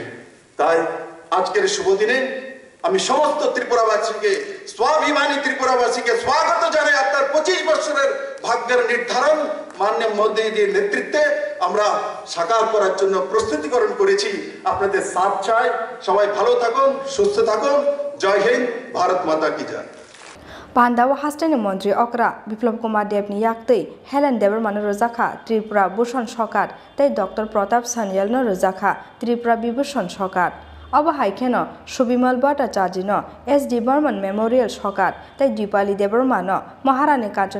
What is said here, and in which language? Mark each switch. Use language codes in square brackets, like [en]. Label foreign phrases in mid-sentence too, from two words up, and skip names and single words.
[bn] তাই আজকের শুভ দিনে আমি সমস্ত ত্রিপুরাবাসীকে, স্বাভিমানী ত্রিপুরাবাসীকে স্বাগত জানাই। আপনার 25 বছরের ভাগ্যের নির্ধারণ মাননীয় মোদীজির নেতৃত্বে আমরা সাকার করার জন্য প্রস্তুতিকরণ করেছি। আপনাদের সাথ চাই। সবাই ভালো থাকুন, সুস্থ থাকুন। জয় হিন্দ, [hi] भारत माता की जय। [trp] Pandawa Hasteni Mantri Okra Biplab Kumar Debni Yaktei Helen Deberman Rozakha Tripura Bhushan Shokat tei Dr. Pratap Sanyal no Rozakha Tripura Bibhushan Shokat Aba Haikeno Shubimal Bhattacharya no SD Burman Memorial Shokat tei Dipali Deberman no Maharani Kanchan